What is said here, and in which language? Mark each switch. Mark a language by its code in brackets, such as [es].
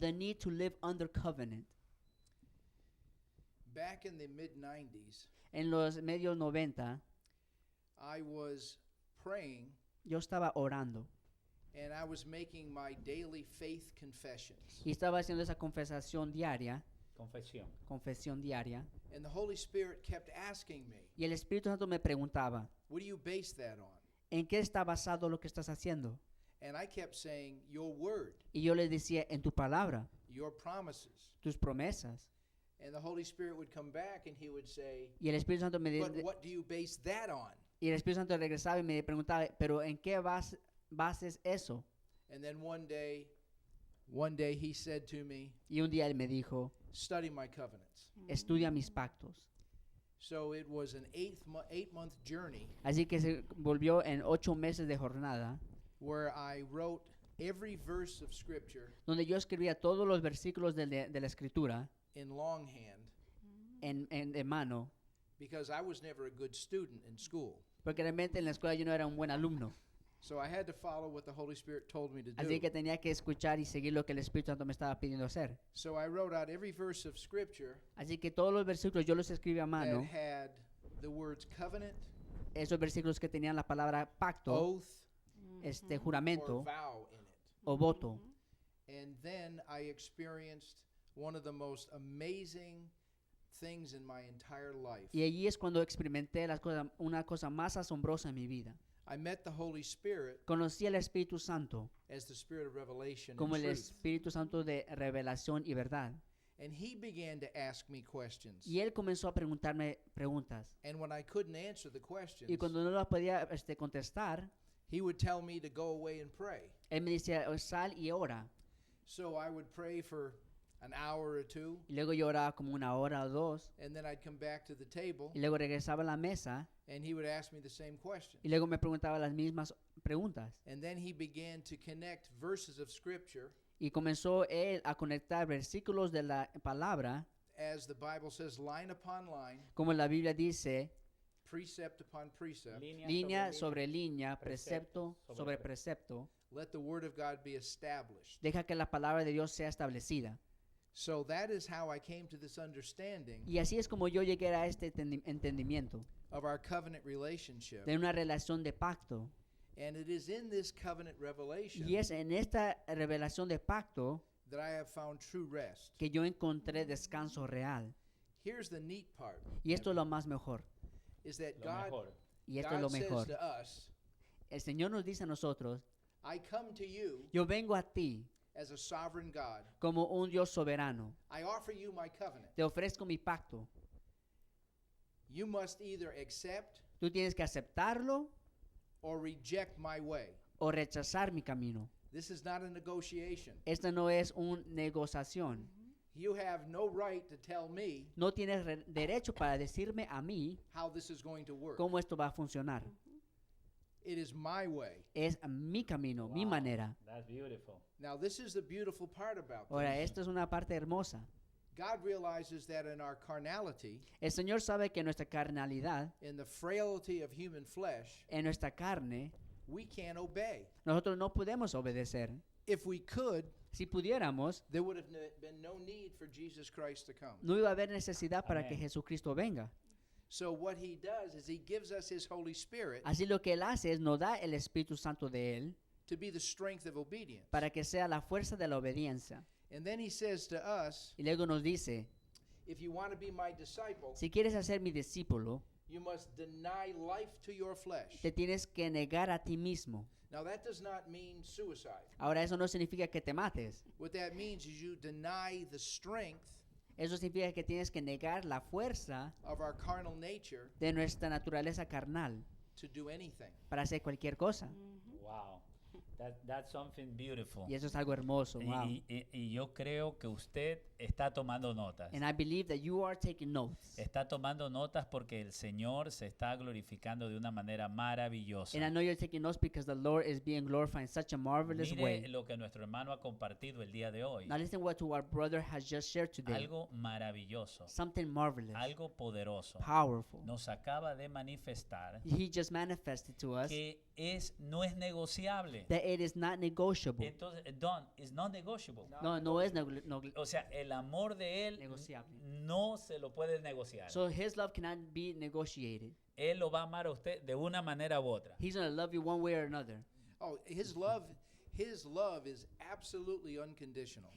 [en] the need to live under covenant? Back in the mid-90s, [es] En los medios 90, [en] I was praying [es] yo estaba orando [en] and I was making my daily faith confessions. [es] y estaba haciendo esa confesión diaria, Confesión. [en] And the Holy Spirit kept asking me, [es] y el Espíritu Santo me preguntaba, [en] what do you base that on? [es] ¿en qué está basado lo que estás haciendo? [en] And I kept saying, your word, [es] Y yo le decía, en tu palabra, [en] your promises. [es] tus promesas. [en] And the Holy Spirit would come back and he would say, [es] Y el Espíritu Santo [en] but what do you base that on? [es] y el Espíritu Santo regresaba y me preguntaba, pero ¿en qué bases eso? [en] And then one day he said to me, [es] Y un día él me dijo, [en] study my covenants. [es] estudia mis pactos. [en] So it was an 8-month journey [es] Así que se volvió en 8 meses de jornada, [en] where I wrote every verse of Scripture [es] donde yo escribía todos los versículos de la Escritura [en] in longhand [es] en mano, [en] because I was never a good student in school. [es] porque realmente en la escuela yo no era un buen alumno. [en] So I had to follow what the Holy Spirit told me to [es] Así [en] do. [es] que tenía que escuchar y seguir lo que el Espíritu Santo me estaba pidiendo hacer. [en] So I wrote out every verse of Scripture [es] Así que todos los versículos yo los escribí a [en] that [es] mano, [en] had the words covenant, [es] esos versículos que tenían la palabra pacto, [en] oath, or [es] juramento [en] vow in it. [es] o voto. [en] And then I experienced one of the most amazing things in my entire life. [es] Y allí es cuando experimenté una cosa más asombrosa en mi vida. [en] I met the Holy Spirit [es] Conocí al Espíritu Santo [en] as the Spirit of revelation [es] como [en] and [es] el [en] truth. [es] Espíritu Santo de revelación y verdad. [en] And he began to ask me questions. [es] Y él comenzó a preguntarme preguntas. [en] And when I couldn't answer the questions, [es] Y cuando no las podía contestar, [en] he would tell me to go away and pray. [es] él me decía, sal y ora. [en] So I would pray for an hour or two, [es] Y luego yo oraba como 1 hora o 2. [en] and then I'd come back to the table, [es] Y luego regresaba a la mesa. [en] and he would ask me the same questions. [es] Y luego me preguntaba las mismas preguntas. [en] And then he began to connect verses of Scripture, [es] Y comenzó él a conectar versículos de la palabra, [en] as the Bible says, line upon line, [es] como la Biblia dice, [en] precept upon precept. [es] línea sobre línea, precepto sobre precepto. [en] Let the word of God be established. [es] Deja que la palabra de Dios sea establecida. [en] So that is how I came to this understanding [es] Y así es como yo llegué a este entendimiento [en] of our covenant relationship. [es] de una relación de pacto. [en] And it is in this covenant revelation [es] Y es en esta revelación de pacto [en] that I have found true rest. [es] que yo encontré descanso real. [en] Here's the neat part, [es] Y esto es lo más mejor. is that Lo mejor. Y esto es lo [en] God says [es] mejor. [en] to us, [es] El Señor nos dice a nosotros, [en] I come to you [es] yo vengo a ti [en] as a sovereign God. [es] como un Dios soberano. [en] I offer you my covenant. [es] Te ofrezco mi pacto. [en] You must either accept [es] Tú tienes que aceptarlo [en] or reject my way. [es] o rechazar mi camino. [en] This is not a negotiation. [es] Esta no es una negociación. [en] You have no right to tell me [es] No tienes derecho para decirme a mí [en] how this is going to work. [es] cómo esto va a funcionar. [en] It is my way. [es] Es mi camino, mi [en] Wow, [es] manera. [en] That's beautiful. Now, this is the beautiful part about [es] Ahora, [en] this. [es] esto es una parte hermosa. [en] God realizes that in our carnality, [es] El Señor sabe que en nuestra carnalidad, [en] in the frailty of human flesh, [es] en nuestra carne, [en] we can't obey. [es] nosotros no podemos obedecer. [en] If we could, [es] Si pudiéramos, [en] there would have been no need for Jesus Christ to come. [es] no iba a haber necesidad para que Amén. Jesucristo venga. [en] So what he does is he gives us his Holy Spirit [es] Así lo que Él hace es nos da el Espíritu Santo de Él [en] to be the strength of obedience. [es] para que sea la fuerza de la obediencia. [en] And then he says to us, [es] Y luego nos dice, [en] if you want to be my disciple, [es] si quieres ser mi discípulo, [en] you must deny life to your flesh. [es] te tienes que negar a ti mismo. [en] Now that does not mean suicide. [es] Ahora, eso no significa que te mates. [en] What that means is you deny the strength [es] Eso significa que tienes que negar la fuerza [en] of our carnal nature [es] de nuestra naturaleza carnal [en] to do anything. [es] para hacer cualquier cosa. [en] Wow. That's something beautiful. [es] Y eso es algo hermoso. Wow. Y yo creo que usted está tomando notas. [en] And I believe that you are taking notes. [es] Está tomando notas porque el Señor se está glorificando de una manera maravillosa. [en] And I know you're taking notes because the Lord is being glorified in such a marvelous [es] Mire [en] way. [es] lo que nuestro hermano ha compartido el día de hoy. [en] Now listen what our brother has just shared today. [es] Algo maravilloso, [en] Something marvelous, [es] algo poderoso. [en] powerful. [es] Nos acaba de manifestar [en] He just manifested to us [es] que no es negociable. [en] that it is not negotiable. [es] Entonces, Don, [en] it's not negotiable. [es] No es O sea, el amor de él negociable. no se lo puede negociar. [en] So his love cannot be negotiated. [es] Él lo va a amar a usted de una manera u otra. [en] He's going to love you one way or another. Oh, his love is absolutely unconditional.